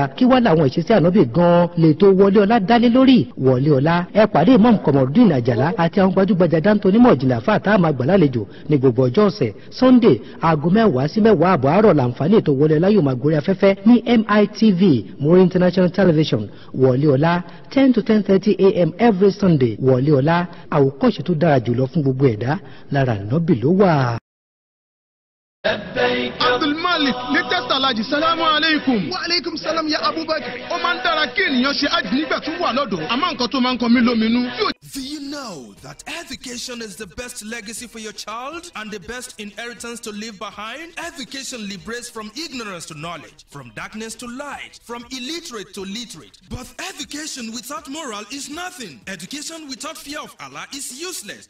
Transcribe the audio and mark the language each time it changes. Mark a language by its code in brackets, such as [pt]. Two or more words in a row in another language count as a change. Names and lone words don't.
[yo] Kí wá làwọn ìṣesí Ànábì gan lè tó wọlé ọlá dálé lórí. Wọlé ọlá ẹ pàdé Imam Komorudeen Àjàlá àti àwọn gbajúgbajà dáńtó onímọ̀ ìjìnlẹ̀ àfáà tá a máa gbà lálejò ní gbogbo ọjọ́ ọ̀sẹ̀. Sunday aago 10 sí 10 àbọ̀ àárọ̀ làǹfààní ètò wọlé ọlá yóò máa gorí afẹ́fẹ́ ní MITV Muri International Television. Wọlé ọlá [en] 10 to 10:30 a.m. every Sunday. [yo] Wọlé ọlá àwòkọ́ṣe tó dára jùlọ fún gbogbo ẹ̀dá lára Ànábì ló wà. [ar] Abdulmalik latest Alhaji سلام عليكم. وعليكم السلام يا أبو بكر. [yo] Ó máa ń dára kí ènìyàn ṣe hajj nígbà tó wà lọ́dọ̀. Àmọ́ nǹkan tó máa ń kan mí lóminú. [en] Do you know that education is the best legacy for your child and the best inheritance to leave behind? Education liberates from ignorance to knowledge, from darkness to light, from illiterate to literate. But education without moral is nothing. Education without fear of Allah is useless.